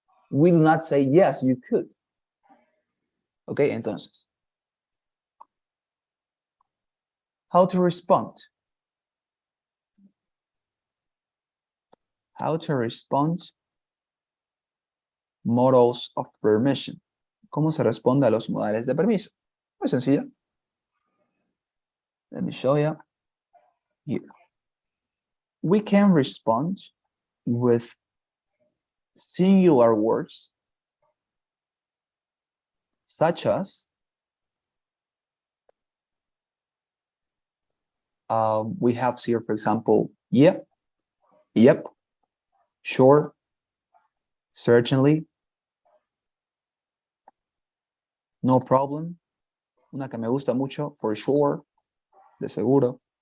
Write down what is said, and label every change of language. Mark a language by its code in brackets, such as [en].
[en] We do not say yes, you could. Okay, entonces. How to respond? How to respond modals of permission. [es] ¿Cómo se responde a los modales de permiso? Muy sencillo. [en] Let me show you here. We can respond with singular words such as we have here, for example, yep, sure, certainly, no problem. [es] Una que me gusta mucho, [en] for sure, [es] de seguro.